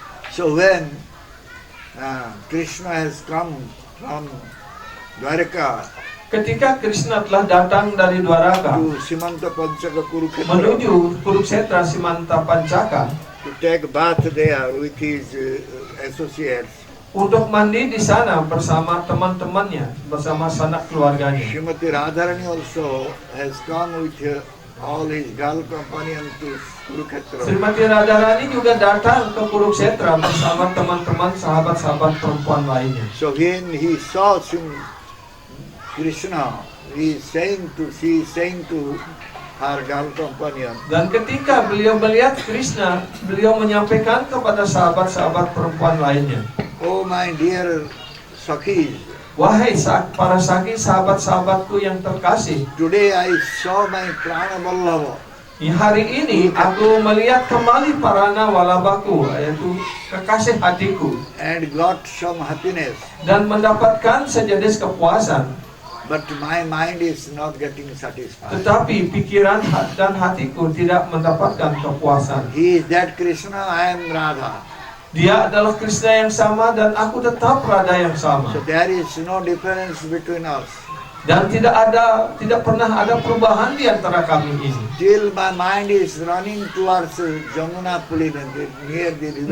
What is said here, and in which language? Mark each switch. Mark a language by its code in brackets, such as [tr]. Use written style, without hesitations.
[en] So when Krishna has come from Dwarka [id] ketika Krishna telah datang dari Dwaraka [en] to Simanta Panchaka Kurukshetra [id] menuju Kurukshetra Simanta Pancaka [en] to take bath there with his associates, [id] untuk mandi di sana bersama teman-temannya, bersama sanak keluarganya. [en] Srimati Radharani also has come with all his girl companions to Kurukshetra. [id] Srimati Radharani juga datang ke Kurukshetra bersama teman-teman sahabat-sahabat perempuan lainnya. [en] So when he saw Krishna, she is saying to her girl companion, [id] Dan ketika beliau melihat Krishna, beliau menyampaikan kepada sahabat-sahabat perempuan lainnya, [en] "Oh my dear Sakhis, [id] wahai para sakhi, sahabat-sahabatku yang terkasih, [en] today I saw my Prana Vallabha. [id] hari ini aku melihat kembali Parana Walabaku, yaitu kekasih hatiku, [en] And got some happiness, [id] dan mendapatkan sejenis kepuasan. [en] but my mind is not getting satisfied. [id] Tetapi pikiran dan hatiku tidak mendapatkan kepuasan. [en] He is that Krishna, I am Radha. [id] Dia adalah Krishna yang sama dan aku tetap Radha yang sama. [en] So there is no difference between us. [id] Dan tidak pernah ada perubahan di antara kami ini. [en] Till my mind is running towards Jamuna Pulina, near the river